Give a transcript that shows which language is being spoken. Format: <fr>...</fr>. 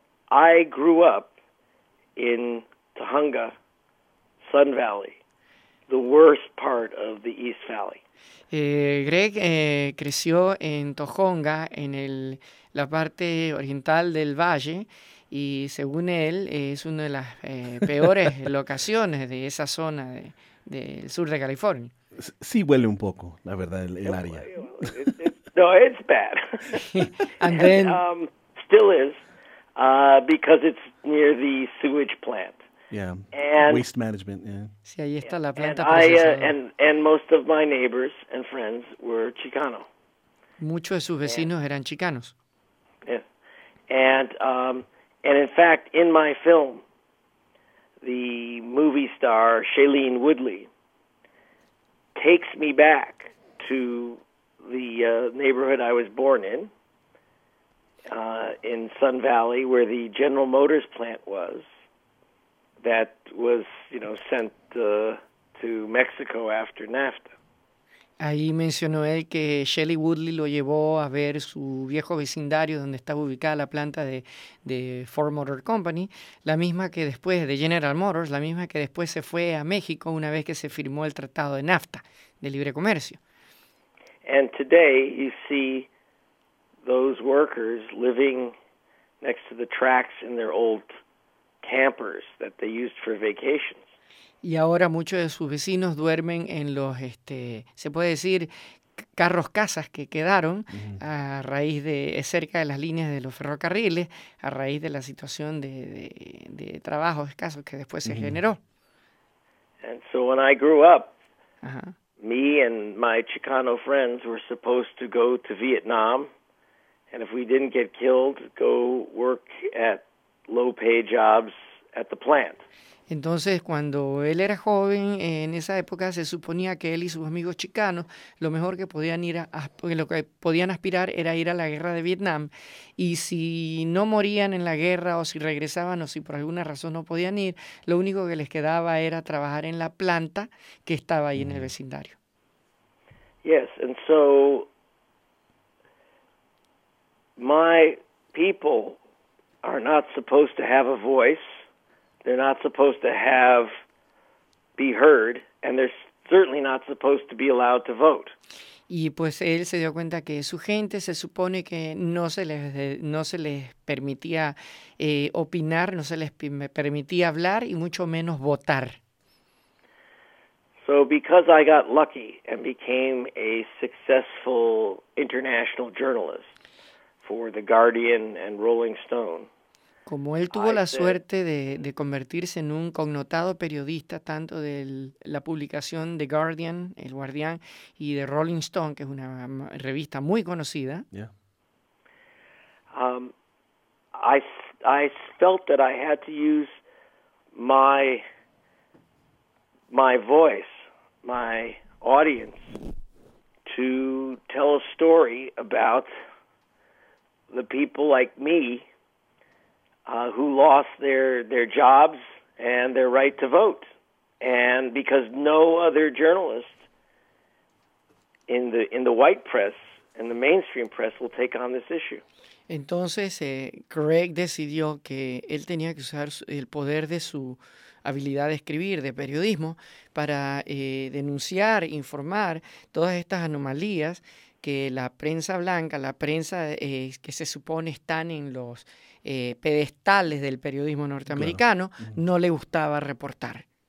<en>I grew up in Tujunga, Sun Valley, the worst part of the East Valley.</en> <es>Greg creció en Tujunga, en la parte oriental del valle, y según él, es una de las peores locaciones de esa zona del sur de California. Sí huele un poco, la verdad, el área.</es> <en>It's bad. And then still is, because it's near the sewage plant. Yeah, and waste management, yeah.</en> <es>Sí, ahí está la planta procesadora.</es> <en>And most of my neighbors and friends were Chicano.</en> <es>Muchos de sus vecinos eran chicanos.</es> <en>Yeah. And in fact, in my film, the movie star Shailene Woodley takes me back to the neighborhood I was born in Sun Valley, where the General Motors plant was that was, you know, sent to Mexico after NAFTA.</en> <es>Ahí mencionó él que Shelley Woodley lo llevó a ver su viejo vecindario donde estaba ubicada la planta de Ford Motor Company, la misma que después de General Motors, la misma que después se fue a México una vez que se firmó el tratado de NAFTA, de libre comercio.</es> <en>And today you see those workers living next to the tracks in their old campers that they used for vacations.</en> <es>Y ahora muchos de sus vecinos duermen en los, se puede decir, carros casas que quedaron a raíz de, cerca de las líneas de los ferrocarriles, a raíz de la situación de trabajo escaso que después se generó.</es> <en>And so when I grew up, me and my Chicano friends were supposed to go to Vietnam, and if we didn't get killed, go work at low paid jobs at the plant.</en> <es>Entonces, cuando él era joven, en esa época se suponía que él y sus amigos chicanos, lo mejor que podían ir lo que podían aspirar era ir a la guerra de Vietnam. Y si no morían en la guerra, o si regresaban, o si por alguna razón no podían ir, lo único que les quedaba era trabajar en la planta que estaba ahí en el vecindario.</es> <en>Yes, and so my people are not supposed to have a voice. They're not supposed to have be heard, and they're certainly not supposed to be allowed to vote.</en> <es>Y pues él se dio cuenta que su gente se supone que no se les permitía opinar, no se les permitía hablar y mucho menos votar.</es> <en>So because I got lucky and became a successful international journalist for The Guardian and Rolling Stone.</en> <es>Como él tuvo la suerte de convertirse en un connotado periodista tanto de la publicación The Guardian, El Guardián, y de Rolling Stone, que es una revista muy conocida.</es> <en>I felt that I had to use my voice, my audience, to tell a story about the people like me. Who lost their jobs and their right to vote. And because no other journalist in the white press and the mainstream press will take on this issue.</en> <es>Entonces, Greg decidió que él tenía que usar el poder de su habilidad de escribir, de periodismo, para denunciar, informar todas estas anomalías que la prensa blanca, la prensa que se supone están en los pedestales del periodismo norteamericano, claro, no le gustaba reportar.</es>